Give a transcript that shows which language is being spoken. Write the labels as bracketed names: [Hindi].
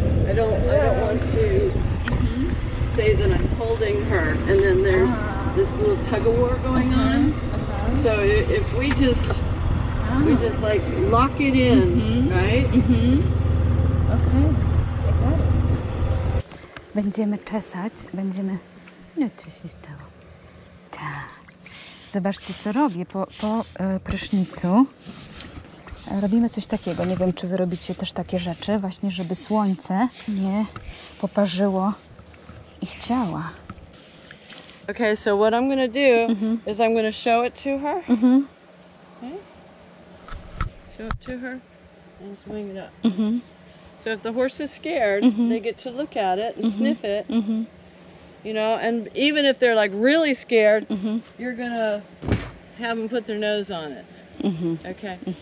[English] I don't want to say that I'm holding her, and then there's this little tug of war going on. So if we just like lock it in, right? Okay. [Polish] Będziemy czesać, będziemy... No, co się stało? Tak. Zobaczcie, co robię po prysznicu. Robimy coś takiego. Nie wiem, czy wy robicie też takie rzeczy, właśnie, żeby słońce nie poparzyło ich ciała. [English] Okay, so what I'm going to do is I'm going to show it to her. Okay? Show it to her and swing it up. So if the horse is scared, they get to look at it and sniff it. You know, and even if they're like really scared, you're going to have them put their nose on it. Okay?